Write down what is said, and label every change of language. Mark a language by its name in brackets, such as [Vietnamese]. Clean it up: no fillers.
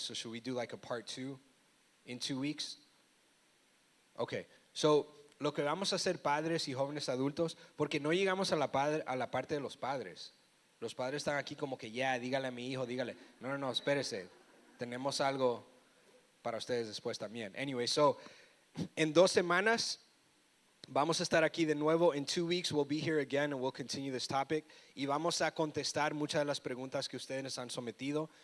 [English] So should we do like a part 2 in 2 weeks? Okay. [Spanish] So, lo que vamos a hacer padres y jóvenes adultos, porque no llegamos a la parte de los padres. Los padres están aquí como que, dígale a mi hijo, dígale. No, espérese. Tenemos algo para ustedes después también. [English] Anyway, so, [Spanish] en 2 semanas vamos a estar aquí de nuevo. [English] In 2 weeks, we'll be here again and we'll continue this topic. [Spanish] Y vamos a contestar muchas de las preguntas que ustedes han sometido.